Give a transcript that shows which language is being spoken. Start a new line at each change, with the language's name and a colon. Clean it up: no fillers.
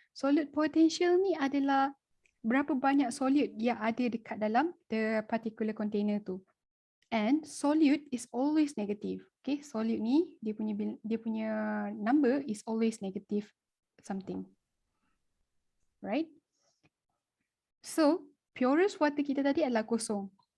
Malay: Solid potential ni adalah berapa banyak solid yang ada dekat dalam
English: the particular container
Malay: tu.
English: And solute is always negative. Okay,
Malay: solute ni dia punya
English: number is always negative something. Right?
Malay: So, purest water kita tadi adalah kosong.